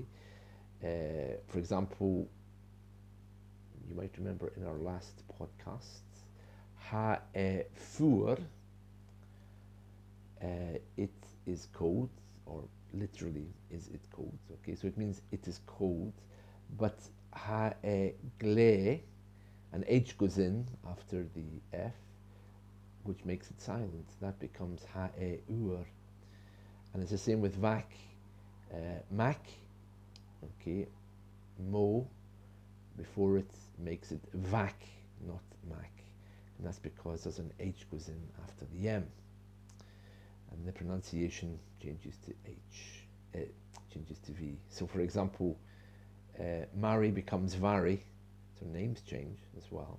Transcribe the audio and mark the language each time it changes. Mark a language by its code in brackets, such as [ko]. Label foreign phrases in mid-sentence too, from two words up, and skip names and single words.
[en] For example, you might remember in our last podcast, fhuar, it is cold, or literally is it cold. Okay, so it means it is cold, but gle, an H goes in after the F, which makes it silent. That becomes uar. And it's the same with vac, mhac, okay, mo, before it makes it vac, not mhac. And that's because there's an H goes in after the M. and the pronunciation changes to H, changes to V. So for example, Mairi becomes Mhairi, so names change as well.